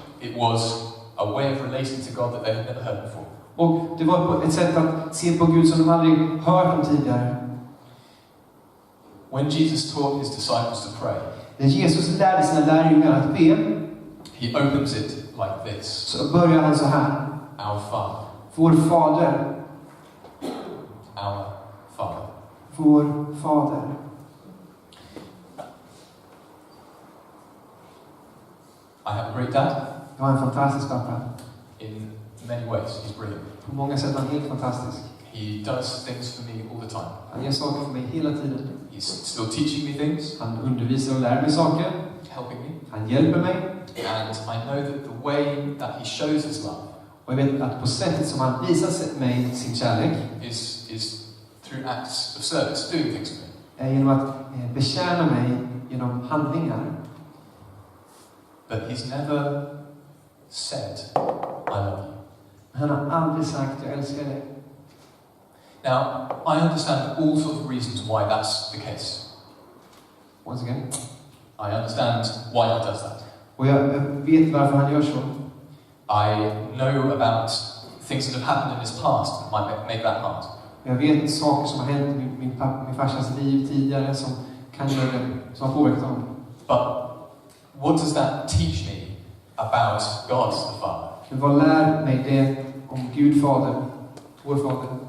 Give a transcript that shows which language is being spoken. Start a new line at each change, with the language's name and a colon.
English: It was a way of relating to God that they had never heard before.
Swedish: Och det var ett sätt att se på Gud som de aldrig hört om tidigare.
English: When Jesus taught his disciples to pray,
Swedish: när Jesus lärde sina lärjungar att be,
English: he opens it like this.
Swedish: Så börjar han så här.
English: Our Father.
Swedish: Vår Fader.
English: Our Father.
Swedish: Vår Fader.
English: I have a great dad.
Swedish: Jag har en fantastisk pappa.
English: In many ways, he's brilliant.
Swedish: På många sätt är han helt fantastisk.
English: He does things for me all the time.
Swedish: Han gör saker för mig hela tiden.
English: He's still teaching me things.
Swedish: Han undervisar och lär mig saker.
English: Helping me.
Swedish: Han hjälper mig.
English: And I know that the way that he shows his love,
Swedish: och jag vet att på sättet som han visar mig sin kärlek,
English: is through acts of service, doing things for me.
Swedish: är genom att betjäna mig genom handlingar.
English: But he's never said, I love you.
Swedish: Han har aldrig sagt, jag älskar dig.
English: Now, I understand all sorts of reasons why that's the case. Once again. I understand why he does that.
Swedish: Och jag vet varför han gör så.
English: I know about things that have happened in his past that might make that hard.
Swedish: Jag vet saker som har hänt i min farsas liv tidigare som kan göra det, som har påverkat honom.
English: But what does that teach me about God the Father? Men vad lär mig det om Gud Fader, vår Fader?